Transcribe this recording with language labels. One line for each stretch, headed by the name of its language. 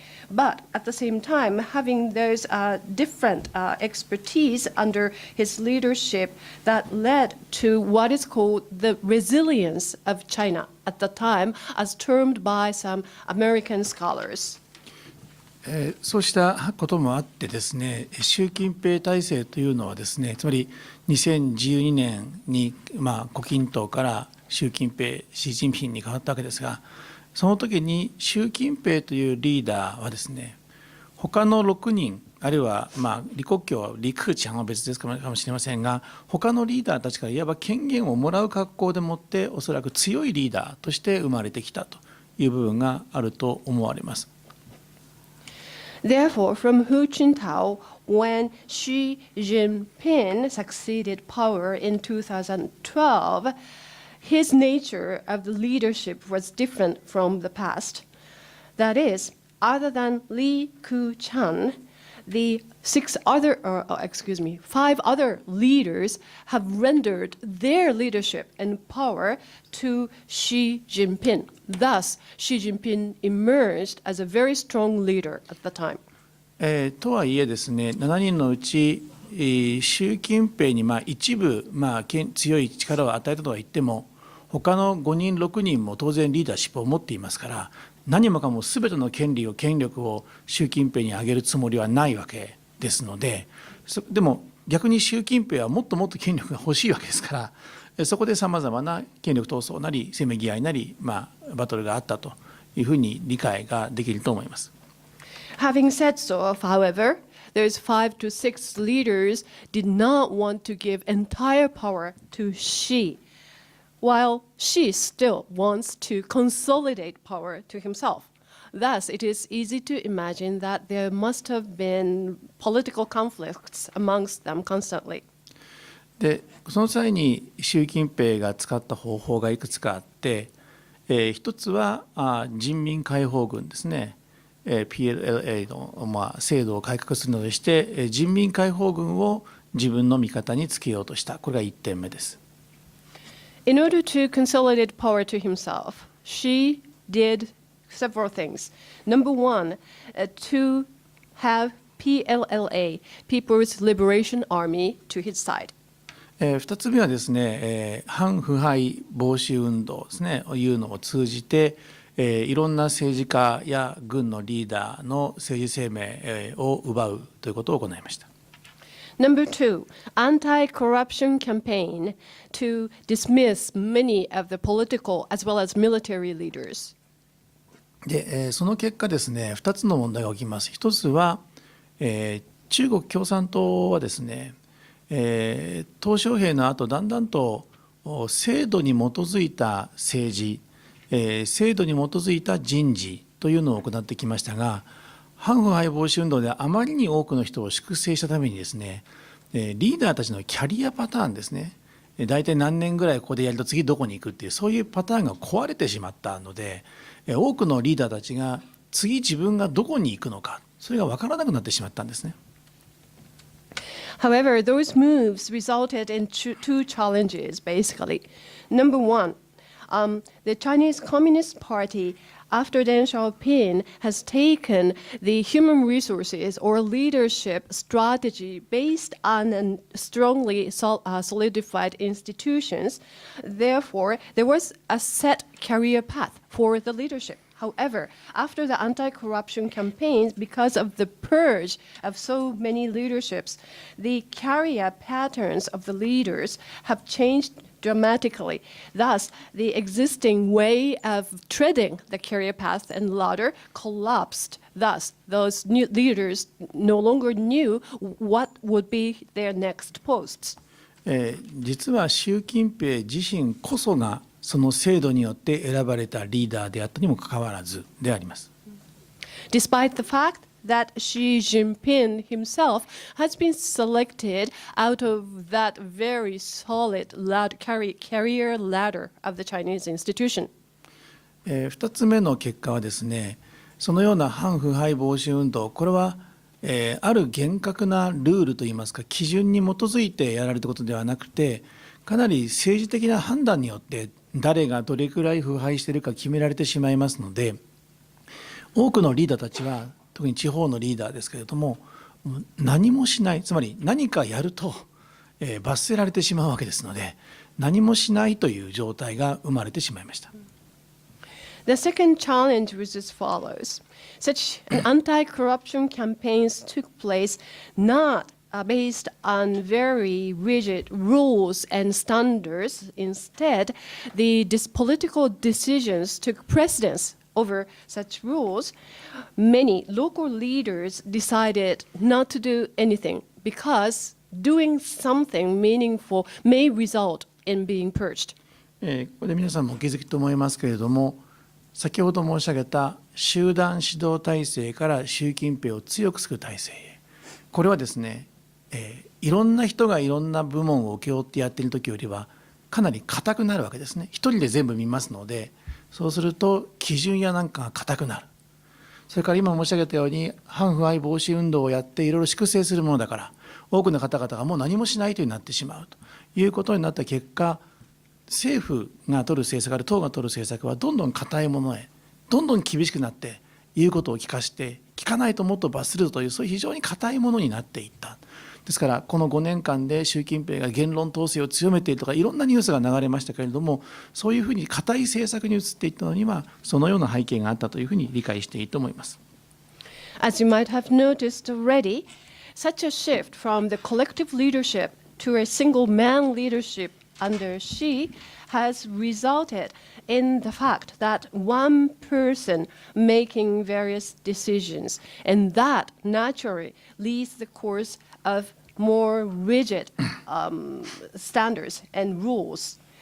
English: But at the same time, having those different expertise under his leadership, that led to what is called the resilience of China at the time, as termed by some American scholars.
Japanese: そうしたこともあってですね、習近平体制というのはですね、つまり2012年に胡錦涛から習近平、シー・ジンピンに変わったわけですが、その時に習近平というリーダーはですね、他の6人、あるいは李克強、李克強は別ですかもしれませんが、他のリーダーたちからいわば権限をもらう格好でもって、おそらく強いリーダーとして生まれてきたという部分があると思われます。
English: Therefore, from Hu Jintao, when Xi Jinping succeeded power in 2012, his nature of the leadership was different from the past. That is, other than Li Keqiang, the 5 other leaders have rendered their leadership and power to Xi Jinping. Thus, Xi Jinping emerged as a very strong leader at the time.
Japanese: とはいえですね、7人のうち習近平に一部強い力を与えたとは言っても、他の5人6人も当然リーダーシップを持っていますから、何もかも全ての権力を習近平に上げるつもりはないわけですので、でも逆に習近平はもっともっと権力が欲しいわけですから、そこでさまざまな権力闘争なりせめぎ合いなり、バトルがあったというふうに理解ができると思います。
English: Having said so, however, those 5 to 6 leaders did not want to give entire power to Xi, while Xi still wants to consolidate power to himself. Thus, it is easy to imagine that there must have been political conflicts amongst them constantly.
Japanese: で、その際に習近平が使った方法がいくつかあって、一つは人民解放軍ですね。 PLA の制度を改革するなどして、人民解放軍を自分の味方につけようとした。これが1点目です。
English: In order to consolidate power to himself, Xi did several things. Number one, to have PLA, People's Liberation Army, to his side.
Japanese: 2つ目はですね、反腐敗防止運動ですね、いうのを通じて、いろんな政治家や軍のリーダーの政治生命を奪うということを行いました。
English: Number two, anti-corruption campaign to dismiss many of the political as well as military leaders.
Japanese: で、その結果ですね、2つの問題が起きます。一つは、中国共産党はですね、鄧小平の後だんだんと制度に基づいた政治、制度に基づいた人事というのを行ってきましたが、反腐敗防止運動であまりに多くの人を粛清したためにですね、リーダーたちのキャリアパターンですね、大体何年ぐらいここでやると次どこに行くっていう、そういうパターンが壊れてしまったので、多くのリーダーたちが次自分がどこに行くのか、それが分からなくなってしまったんですね。
English: However, those moves resulted in two challenges, basically. Number one, the Chinese Communist Party, after Deng Xiaoping, has taken the human resources or leadership strategy based on strongly solidified institutions. Therefore, there was a set career path for the leadership. However, after the anti-corruption campaigns, because of the purge of so many leaderships, the career patterns of the leaders have changed dramatically. Thus, the existing way of treading the career path and ladder collapsed. Thus, those new leaders no longer knew what would be their next posts.
Japanese: 実は習近平自身こそがその制度によって選ばれたリーダーであったにもかかわらずであります。
English: Despite the fact that Xi Jinping himself has been selected out of that very solid career ladder of the Chinese institution.
Japanese: 2つ目の結果はですね、そのような反腐敗防止運動、これはある厳格なルールといいますか基準に基づいてやられたことではなくて、かなり政治的な判断によって誰がどれくらい腐敗しているか決められてしまいますので、多くのリーダーたちは特に地方のリーダーですけれども、何もしない、つまり何かやると罰せられてしまうわけですので、何もしないという状態が生まれてしまいました。
English: The second challenge was as follows. Such anti-corruption campaigns took place not based on very rigid rules and standards. Instead, the political decisions took precedence over such rules. Many local leaders decided not to do anything because doing something meaningful may result in being purged.
Japanese: ここで皆さんもお気づきと思いますけれども、先ほど申し上げた集団指導体制から習近平を強くする体制へ、これはですね、いろんな人がいろんな部門を請け負ってやっている時よりはかなり硬くなるわけですね。一人で全部見ますので、そうすると基準やなんかが硬くなる。それから今申し上げたように反腐敗防止運動をやっていろいろ粛清するものだから、多くの方々がもう何もしないというになってしまうということになった結果、政府が取る政策、あるいは党が取る政策はどんどん硬いものへ、どんどん厳しくなって言うことを聞かして、聞かないともっと罰するという、そういう非常に硬いものになっていった。ですからこの5年間で習近平が言論統制を強めているとかいろんなニュースが流れましたけれども、そういうふうに硬い政策に移っていったのにはそのような背景があったというふうに理解していいと思います。
English: As you might have noticed already, such a shift from the collective leadership to a single man leadership under Xi has resulted in the fact that one person making various decisions, and that naturally leads the course of more rigid standards and rules.